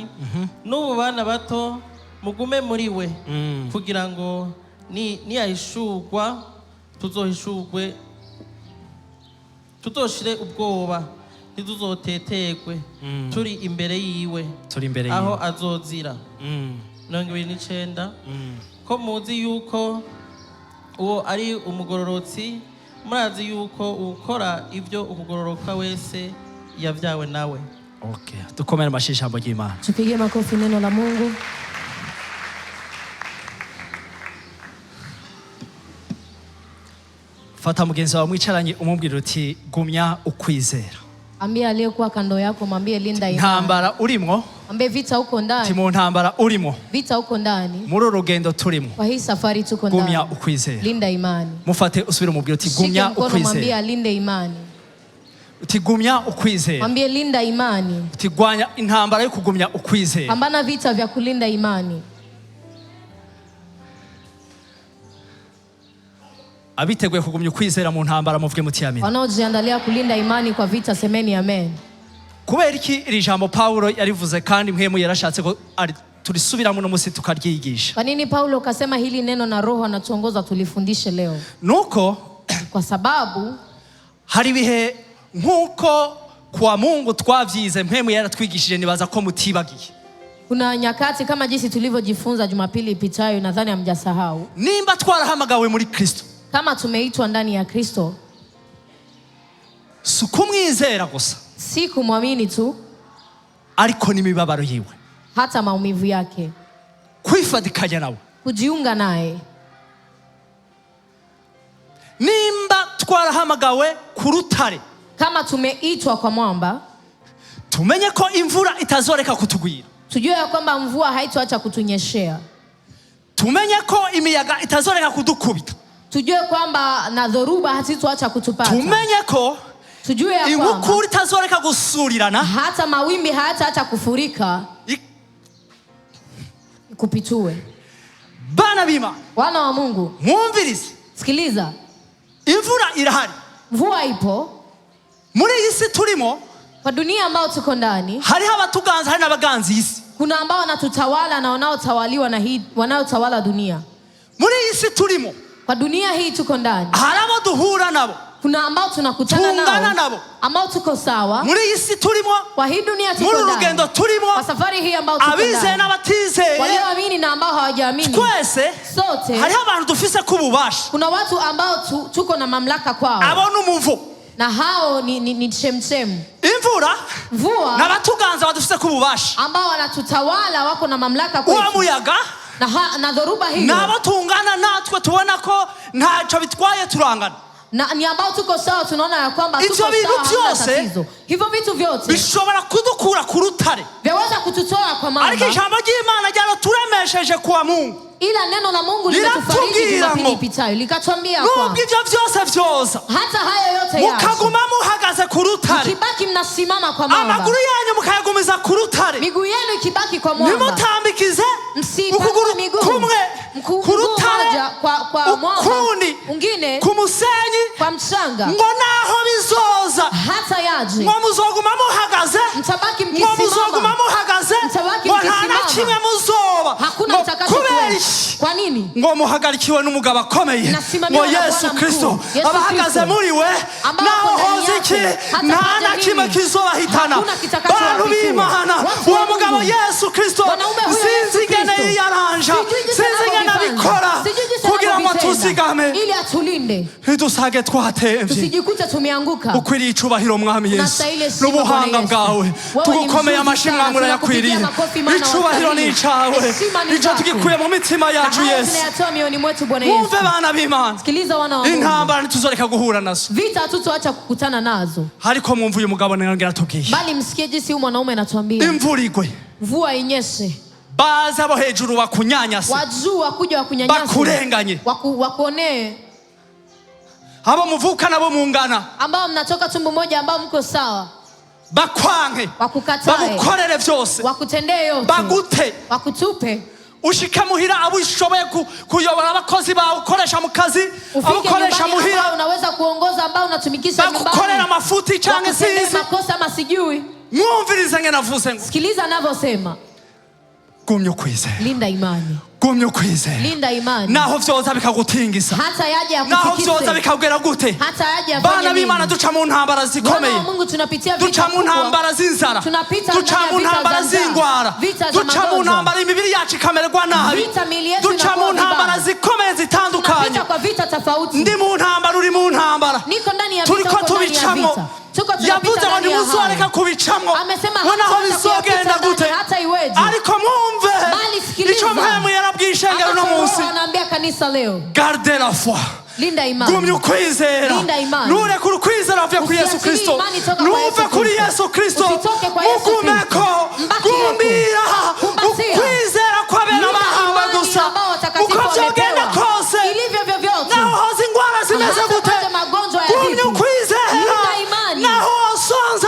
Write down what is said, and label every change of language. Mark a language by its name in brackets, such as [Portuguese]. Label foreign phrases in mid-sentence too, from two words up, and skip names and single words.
[Rundi] N'ubu bana bato mugume muri we, kugira ngo niyahishurwa tuzohishurwe, tuzoshire ubwoba, ntituzotetegwe turi imbere yiwe aho azozira. 29. Ko muzi yuko uwo ari umugororotsi, murazi yuko ukora ivyo ukugororoka wese yavyawe nawe. Okay, tukomere mashishambo y'Imana. [Swahili] Tupige makofi neno la Mungu. [Rundi] Fata mugenzi wawe mwicaranye umubwira uti gumya ukwizera. [Swahili] Ambia aliyekuwa kando yako, mwambie linda imani. [Rundi] Ntambara urimo. [Swahili] Mwambie vita huko ndani. [Rundi] Timo ntambara urimo. [Swahili] Vita huko ndani. [Rundi] Muri urugendo turimo. [Swahili] Kwa hii safari tuko ndani. [Rundi] Gumya ukwizera. [Swahili] Linda imani. [Rundi] Mufate usubire mubwira uti gumya ukwizera. [Swahili] Mwambie alinde imani. [Rundi] Uti gumya ukwizera. [Swahili] Mwambie linda imani. [Rundi] Uti gwanya intambara yo kugumya ukwizera. [Swahili] Pambana vita vya kulinda imani. [Rundi] Abiteguye kugumya ukwizera mu ntambara muvuge muti amen. [Swahili] Wanaojiandalia kulinda imani kwa vita semeni amen. [Rundi] Kubera iki iri jambo Paulo yarivuze kandi mpemu yarashatse ko turisubiramo no musi tukaryigisha. [Swahili] Kwa nini Paulo kasema hili neno na Roho anatuongoza tulifundishe leo? [Rundi] Nuko [Swahili] kwa sababu [Rundi] hari bihe nkuko [Swahili] kwa Mungu [Rundi] twavyize mpemu yaratwigishije nibaza ko mutibagiye. [Swahili] Kuna nyakati kama jinsi tulivyojifunza Jumapili ipitayo, nadhani hamjasahau. [Rundi] Nimba twarahamagawe muri Kristo. [Swahili] Kama tumeitwa ndani ya Kristo, [Rundi] sukumwizera gusa, [Swahili] si kumwamini tu, [Rundi] ariko n'imibabaro yiwe, [Swahili] hata maumivu yake, [Rundi] kwifadikanya nawe, [Swahili] kujiunga naye. [Rundi] Nimba twarahamagawe ku rutare, [Swahili] kama tumeitwa kwa mwamba, [Rundi] tumenye ko imvura itazoreka kutugwira, [Swahili] tujue ya kwamba mvua haitoacha kutunyeshea, [Rundi] tumenye ko imiyaga itazoreka kudukubita, [Swahili] tujue kwamba na dhoruba hazitoacha kutupata, [Rundi] tumenye ko [Swahili] tujue ya kwamba [Rundi] inkukura itazoreka gusurirana, [Swahili] hata mawimbi hayataacha kufurika kupitue. [Rundi] Bana bima, [Swahili] wana wa Mungu, [Rundi] mwumvirize, [Swahili] sikiliza, [Rundi] imvura irahari, [Swahili] mvua ipo [Rundi] muri isi turimo. [Swahili] Kwa dunia ambao tuko ndani, [Rundi] hariho abatuganza, hari n'abaganzi isi. [Swahili] Kuna ambao wanatutawala na wanaotawaliwa na hii, wanaotawala dunia. [Rundi] Muri isi turimo, [Swahili] kwa dunia hii tuko ndani, [Rundi] hari abo duhura nabo, [Swahili] kuna ambao tunakutana nao ambao tuko sawa. [Rundi] Muri isi turimo, [Swahili] kwa hii dunia tuko ndani, [Rundi] muri rugendo turimo, [Swahili] kwa safari hii ambao tuko ndani, [Rundi] abize n'abatize, [Swahili] walioamini na ambao hawajaamini, [Rundi] twese [Swahili] sote [Rundi] hariho abantu dufise kububasha. [Swahili] Kuna watu ambao tuko na mamlaka kwao, [Rundi] abona umuvo, [Swahili] na hao ni chemchem. [Rundi] Imvura, [Swahili] mvua, [Rundi] na batuganza badufise kububasha, [Swahili] ambao wanatutawala wako na mamlaka kwetu. [Rundi] Uwa muyaga, [Swahili] na dhoruba hiyo, [Rundi] na batungana natwe tubona ko ntaco bitwaye turangana, [Swahili] na ni ambao tuko sawa, tunaona ya kwamba tuko sawa, hamna tatizo. Hivyo vitu vyote [Rundi] bishobora kudukura ku rutare, [Swahili] vyaweza kututoa kwa mambo. [Rundi] Ariko ijambo ry'Imana ryaro turemesheje [Swahili] kwa Mungu, ila neno la Mungu limetufariji Jumapili ipitayo, likatuambia kwamba [Rundi] nubwo ivyo vyose vyoza, [Swahili] hata hayo yote yaje, [Rundi] mukaguma muhagaze ku rutare, [Swahili] mkibaki mnasimama kwa mwamba, [Rundi] amaguru yanyu mukayagumiza ku rutare, [Swahili] miguu yenu ikibaki kwa mwamba, [Rundi] nimutambikize [Swahili] msipande miguu [Rundi] kumwe ku rutare, [Swahili] kwa mwamba, ungine [Rundi] ku musenyi, [Swahili] kwa mchanga, [Rundi] ngo naho bizoza, [Swahili] hata yaje, [Rundi] ngo muzoguma muhagaze, [Swahili] mtabaki mkisimama, [Rundi] ngo muzoguma muhagaze, [Swahili] mtabaki mkisimama, [Rundi] nta kimwe muzoba, [Swahili] hakuna mtakachokuwa. Kwa nini? [Rundi] Ngo muhagarikiwe n'umugabo akomeye, ngo Yesu Kristo abahagaze muri we, naho hoze iki nta na kimwe kizobahitana. Bantu b'Imana, uwo mugabo Yesu Kristo sinzi ingene yaranja, sinzi ingene abikora kugira ngo tuzigame, [Swahili] ili atulinde, [Rundi] ntidusage twatemvye, [Swahili] tusijikute tumeanguka. [Rundi] Ukwiriye icubahiro Mwami Yesu, n'ubuhanga bwawe tugukomeye amashyi Mwami urayakwiriye, icubahiro ni icawe, ico tugikuye mu mitima yacu Yesu. Mwumve bana b'Imana, intambara ntituzoreka guhura nazo, [Swahili] vita hatutoacha kukutana nazo, [Rundi] ariko mwumve uyu mugabo nongera atubwiye, [Swahili] bali msikie jinsi huyu mwanaume anatuambia, [Rundi] imvura igwe, [Swahili] mvua inyeshe, [Rundi] baza abo hejuru wakunyanyase, [Swahili] wajuu wakuja wakunyanyase, [Rundi] bakurenganye, [Swahili] wakuonee, [Rundi] abo muvuka nabo mungana, [Swahili] ambao mnatoka tumbo moja, ambao mko sawa, [Rundi] bakwanke, [Swahili] wakukatae, [Rundi] bagukorere vyose, [Swahili] wakutendee yote, [Rundi] bagute, [Swahili] wakutupe, [Rundi] ushika muhira abo ushoboye kuyobora abakozi bawe ukoresha mu kazi, abo ukoresha muhira, [Swahili] unaweza kuongoza, ambao unatumikisha nyumbani, [Rundi] bagukorera amafuti canke sizi [Swahili] makosa ama sijui. [Rundi] Mwumvirize ngene navuze ngo, [Swahili] sikiliza anavyosema, [Rundi] gumya ukwizera, [Swahili] linda imani, [Rundi] gumya ukwizera, [Swahili] linda imani, [Rundi] naho vyoza bikagutingisa, [Swahili] hata yaje [Rundi] akutikise, naho vyoza bikagera gute, [Swahili] hata yaje afanye nini. [Rundi] Bana b'Imana duca mu ntambara zikomeye, [Swahili] Mungu tunapitia vita, [Rundi] duca mu ntambara z'inzara, duca mu ntambara z'ingwara, duca mu ntambara imibiri yacu ikamererwa nabi, duca mu ntambara zikomeye zitandukanye, ndi mu ntambara, uri mu ntambara, turiko tubicamwo, yavuze ngo nimuzoreka kubicamwo, noneho bizogenda gute, ariko mwumve ico mpemu yarabwiye ishengero no munsi, [Swahili] kanisa leo. [French] Garde la foi. [Swahili] Linda imani. [Rundi] Gumya ukwizera. [Swahili] Linda imani. [Rundi] Nturekure ukwizera vya kuri Yesu Kristo. Nuve kuri Yesu Kristo. Mugumeko. Gumira. Ukwizera kwabera bahawe gusa. Uko vyogenda kose. Naho hoza ingwara zimeze gute. Gumya ukwizera. Naho osonza.